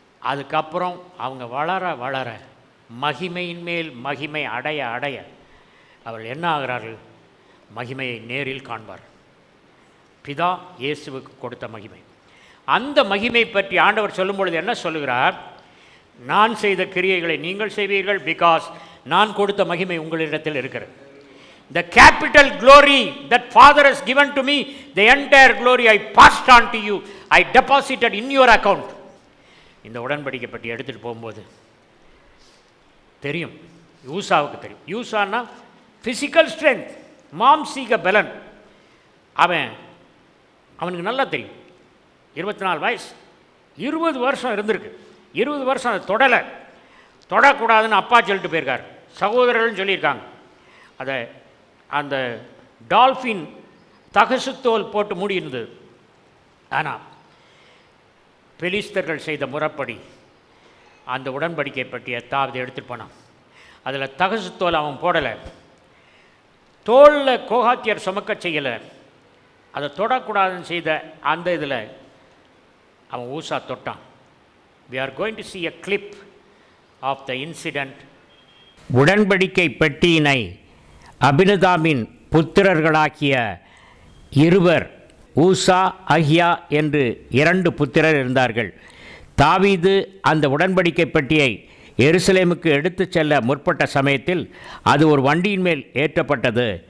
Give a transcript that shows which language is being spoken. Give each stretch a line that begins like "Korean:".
Tamil: அதுக்கப்புறம் அவங்க வளர வளர மகிமையின் மேல் மகிமை அடைய அடைய அவர்கள் என்ன ஆகிறார்கள்? மகிமையை நேரில் காண்பார். பிதா இயேசுவுக்கு கொடுத்த மகிமை. அந்த மகிமை பற்றி ஆண்டவர் சொல்லும் பொழுது என்ன சொல்லுகிறார்? நான் செய்த கிரியைகளை நீங்கள் செய்வீர்கள், பிகாஸ் நான் கொடுத்த மகிமை உங்களிடத்தில் இருக்கிறது.
English: The capital glory that Father has given to me, the entire glory I passed on to you, I deposited in your account.
Tamil: இந்த உடன்படிக்கை பற்றி எடுத்துகிட்டு போகும்போது தெரியும், யூசாவுக்கு தெரியும். யூசான்னா ஃபிசிக்கல் ஸ்ட்ரென்த், மாம்சீக பலன். அவனுக்கு நல்லா தெரியும். 24 வயசு, 20 வருஷம் இருந்திருக்கு. 20 வருஷம் அதை தொடக்கூடாதுன்னு அப்பா சொல்லிட்டு போயிருக்கார். சகோதரர்கள் சொல்லியிருக்காங்க. அதை அந்த டால்ஃபின் தகசுத்தோல் போட்டு மூடியிருந்தது. ஆனால் பெலிஸ்தர்கள் செய்த முறைப்படி அந்த உடன்படிக்கை பற்றிய தாவதை எடுத்துகிட்டு போனான். அதில் தகசுத்தோல் அவன் போடலை. தோளில் கோகாத்தியர் சுமக்க செய்யலை. அதை தொடக்கூடாதுன்னு செய்த அந்த இதில் அவன் ஊசா தொட்டான்.
English: We are going to see a clip of the incident.
Tamil: உடன்படிக்கை பெட்டியினை அபினதாமின் புத்திரர்களாக்கிய இருவர், ஊசா அகியா என்று 2 புத்திரர் இருந்தார்கள். தாவீது அந்த உடன்படிக்கை பெட்டியை எருசலேமுக்கு எடுத்துச் செல்ல முற்பட்ட சமயத்தில் அது ஒரு வண்டியின் மேல் ஏற்றப்பட்டது.